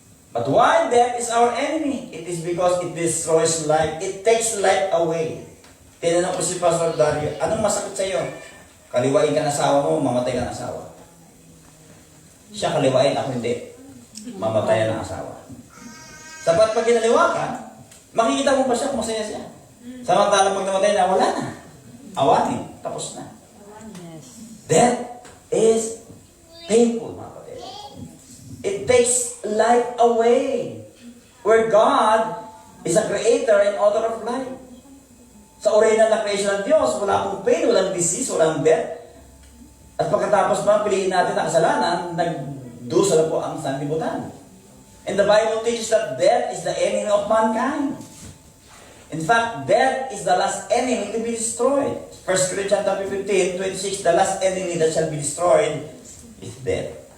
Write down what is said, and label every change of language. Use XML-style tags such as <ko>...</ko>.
<en>But why death is our enemy? It is because it destroys life. It takes life away.</en> <tl>Tinanong ko si Pastor Dario, anong masakit sa iyo? Kaliwain ka ng asawa mo, mamatay ka ng asawa. Siya kaliwain, ako hindi. Mamatay ng asawa. Sapat pag kinaliwa ka, makikita mo pa siya kung masaya siya. Samantalang pag namatay na, wala na. Awanin, tapos na.</tl> <en>Death is painful,</en> <tl>mga kapatid.</tl> <en>It takes life away. Where God is a creator and author of life.</en> <tl>Sa original na creation ng Diyos, wala akong pain, walang disease, walang death. At pagkatapos pa, piliin natin ang kasalanan, nagdusa na po ang sanlibutan.</tl> <en>And the Bible teaches that death is the enemy of mankind. In fact, death is the last enemy to be destroyed. 1 Corinthians 15:26, the last enemy that shall be destroyed is death.</en>